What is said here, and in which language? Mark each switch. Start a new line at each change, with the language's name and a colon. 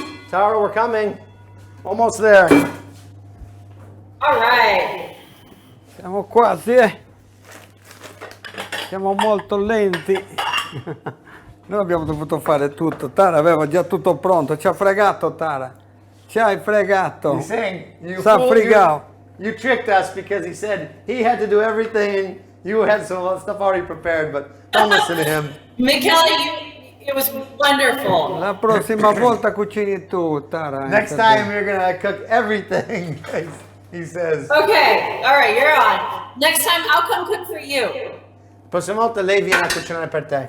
English: Tara, we're coming. Almost there. All right.
Italian: Siamo quasi, eh. Siamo molto lenti. Noi abbiamo dovuto fare tutto. Tara aveva già tutto pronto. Ci ha fregato, Tara. Ci hai fregato.
English: He's saying you
Italian: S'ha
English: fooled
Italian: fregato.
English: you tricked us because he said he had to do everything and you had some stuff already prepared, but don't listen to him. Michele, it was wonderful.
Italian: La prossima volta cucini tu, Tara.
English: Next time you're gonna cook everything, he says. Okay, all right, you're on. Next time, I'll come cook for you.
Italian: Prossima volta lei viene a cucinare per te.